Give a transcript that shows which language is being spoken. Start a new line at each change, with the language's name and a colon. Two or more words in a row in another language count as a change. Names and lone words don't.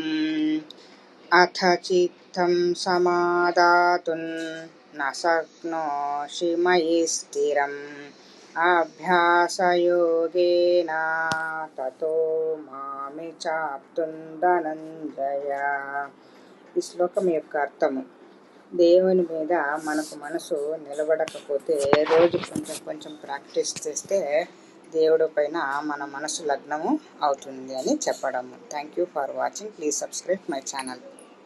Sanskrit: अथ चित्तं समादातुं न शक्नोषि मयि स्थिरम् अभ्यासयोगेन ततो मामि चाप्तुं धनञ्जय।
Telugu: ఈ శ్లోకం యొక్క అర్థము: దేవుని మీద మనకు మనసు నిలబడకపోతే రోజు కొంచెం కొంచెం ప్రాక్టీస్ చేస్తే దేవుడి పైన మన మనసు లగ్నము అవుతుంది అని చెప్పడము.
English: Thank you for watching. Please subscribe my channel.